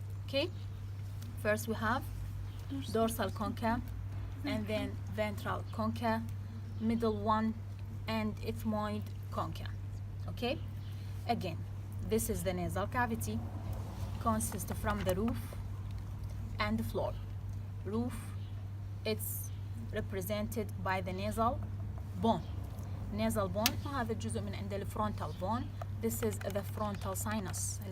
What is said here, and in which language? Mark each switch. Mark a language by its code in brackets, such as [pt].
[en] Okay, first we have dorsal concha, and then ventral concha, middle one, and ethmoid concha. Okay, again, this is the nasal cavity. Consists from the roof and the floor. Roof, it's represented by the nasal bone. [ar] Nasal bone، وهذا الجزء من عند الفرونتال bone. [en] This is the frontal sinus.